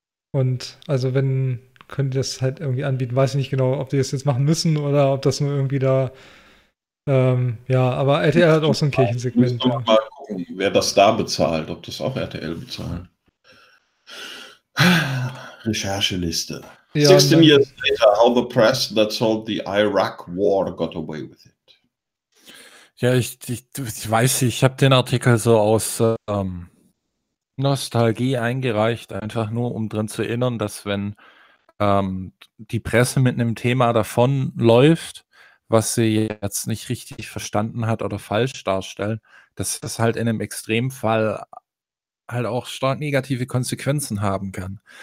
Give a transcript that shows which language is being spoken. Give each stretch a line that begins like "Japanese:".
German: Und also wenn, können die das halt irgendwie anbieten. Weiß ich nicht genau, ob die das jetzt machen müssen oder ob das nur irgendwie da. Ja, aber RTL hat auch so ein Kirchensegment. Ja. Mal gucken, wer das da bezahlt, ob das auch RTL bezahlt. Rechercheliste.
English: Ja, 16 years later, how the press that sold the Iraq war got away with it.
German: Ja, ich weiß, ich habe den Artikel so aus Nostalgie eingereicht, einfach nur um drin zu erinnern, dass wenn die Presse mit einem Thema davonläuft, was sie jetzt nicht richtig verstanden hat oder falsch darstellen, dass das halt in einem Extremfall halt auch stark negative Konsequenzen haben kann.